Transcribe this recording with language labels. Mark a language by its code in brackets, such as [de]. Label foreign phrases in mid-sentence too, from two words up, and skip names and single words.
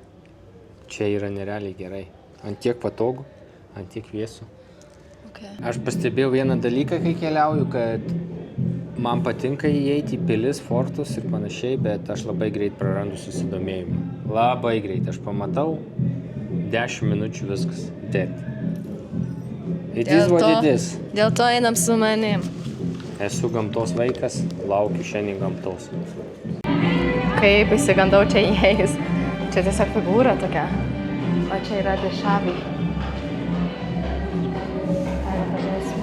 [lt] Čia yra nerealiai gerai. Ant tiek patogu, ant tiek vėsų. [en] Okay. [lt] Aš pastebėjau vieną dalyką, kai keliauju, kad man patinka įeiti į pilis, fortus ir panašiai, bet aš labai greit prarandu susidomėjimą. Labai greit. Aš pamatau, 10 minučių viskas. [en] Dead. It is what it is. [lt] Dėl to einam su manim. Esu gamtos vaikas, laukiu šiandien gamtos. Kaip įsigandau čia įėjus. Čia tiesiog figūra tokia. O čia yra dešaviai. Pažiūrėsim.